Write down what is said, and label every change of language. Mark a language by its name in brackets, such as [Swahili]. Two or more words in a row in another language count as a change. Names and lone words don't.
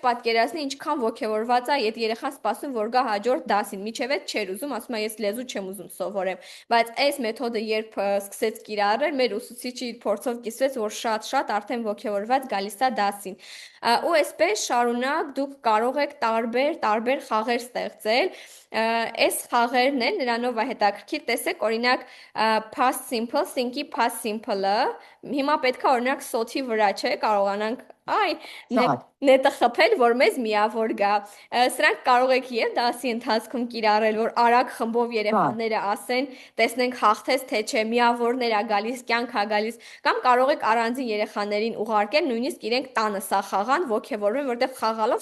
[Armenian] պատկերացնի ինչքան ոգևորված է այդ երեխան սպասում, որ գա հաջորդ դասին, միջև այդ չէր ուզում, ասում է ես լեզու չեմ ուզում սովորեմ, բայց այս մեթոդը երբ սկսեց կիրառել, մեր ուսուցիչը իր փորձով կիսվեց, որ շատ արդեն ոգևորված գալիս է դասին։ Ու այսպես շարունակ դուք կարող եք տարբեր խաղեր ստեղծել, այս խաղերն են, նրանով է հետաքրքիր, տեսեք, օրինակ [English] past simple, [Armenian] think-ի [English] past simple- [Armenian] ը, հիմա պետքա օրինակ սոթի վրա չէ, կարողանանք, Շոտ, նետը խփել, որ մեզ միավոր գա։ Սրանք կարող եք եւ դասի ընթացքում կիրառել, որ արագ խմբով երեխաները ասեն, տեսնենք հաղթես թե չէ, միավորներ ա գալիս, կյանք ա գալիս, կամ կարող եք առանձին երեխաներին ուղարկել, նույնիսկ իրենք տանը սա խաղան, ոգևորվեն, որտեղ խաղալով